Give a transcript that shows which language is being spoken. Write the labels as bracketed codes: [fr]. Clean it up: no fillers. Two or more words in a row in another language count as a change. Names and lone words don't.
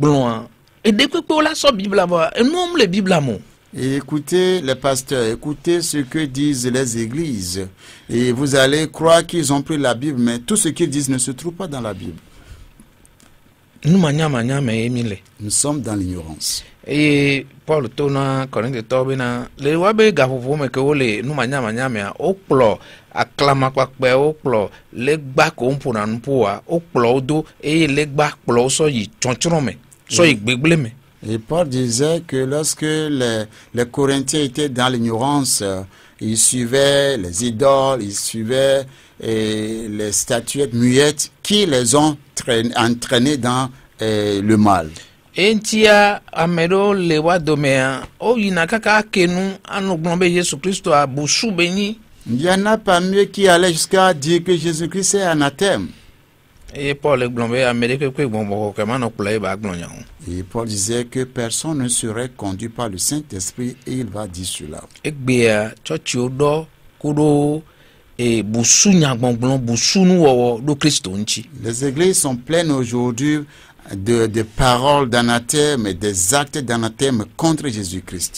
[fr] Et dès que la Bible là-bas, et nous les Bible là. Et écoutez les pasteurs, écoutez ce que disent les églises. Et vous allez croire qu'ils ont pris la Bible, mais tout ce qu'ils disent ne se trouve pas dans la Bible. Nous sommes dans l'ignorance. [ee] Et Paul tona Corinthe tobina le wabe gafufu me ke wole nu manya me okplo aklama kwakpe okplo legba ko mpuna npuwa okplo do e legba kplo so yi chonchoro me so yi gbegble me. [fr] Et Paul disait que lorsque les Corinthiens étaient dans l'ignorance, ils suivaient les idoles, ils suivaient les statuettes muettes qui les ont entraînés dans le mal. [ee] Entia amedo lewa domea o yinakaka kenu anoglombe Jésus Christ a busu beni. [fr] Il y en a pas mieux qui allaient jusqu'à dire que Jésus-Christ est anathème. Et Paul disait que personne ne serait conduit par le Saint-Esprit et il va dire cela. Les églises sont pleines aujourd'hui de paroles d'anathème et des actes d'anathème contre Jésus-Christ.